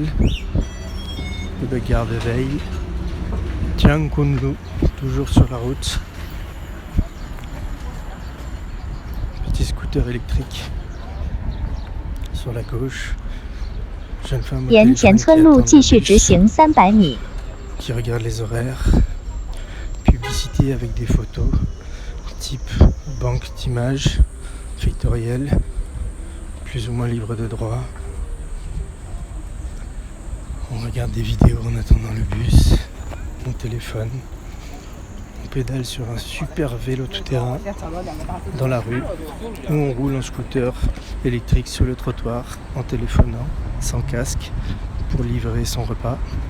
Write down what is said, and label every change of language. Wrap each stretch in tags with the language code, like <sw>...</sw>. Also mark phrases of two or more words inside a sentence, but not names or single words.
<fr>De garde de veille. Tiangkunlu, toujours sur la route. Petit scooter électrique sur la gauche. jeune femme au</fr> <zh>沿</zh> <fr>téléphone</fr> <zh>田</zh> <fr>qui</fr> <zh>村路</zh> <fr>attend</fr> <zh>继</zh> <fr>le</fr> <zh>续直</zh> <fr>bus,</fr> <zh>行300米。</zh> <fr>qui regarde les horaires, publicité avec des photos, type banque d'images, vectorielle, plus ou moins libre de droit. On regarde des vidéos en attendant le bus, on téléphone, on pédale sur un super vélo tout-terrain dans la rue, ou on roule en scooter électrique sur le trottoir en téléphonant, sans casque, pour livrer son repas.</fr>